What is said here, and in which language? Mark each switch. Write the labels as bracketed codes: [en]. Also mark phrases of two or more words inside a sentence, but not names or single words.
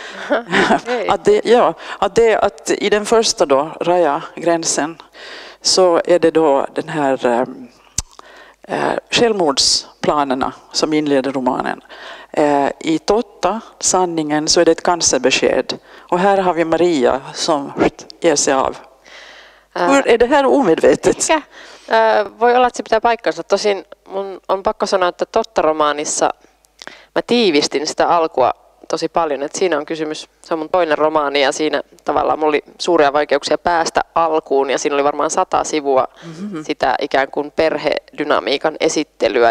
[sv] Att i den första då, Raja, gränsen, så är det då den här självmordsplanerna som inleder romanen. I Totta, sanningen, så är det ett cancerbesked. Och här har vi Maria som ger sig av. Hur är det här omedvetet? [fi] Voi olla, että se pitää paikkansa. Tosin mun on pakko sanoa, että Totta-romaanissa mä tiivistin sitä alkua tosi paljon. Että siinä on kysymys, se on mun toinen romaani ja siinä tavallaan mulla oli suuria vaikeuksia päästä alkuun. Ja siinä oli varmaan 100 sivua sitä ikään kuin perhedynamiikan esittelyä.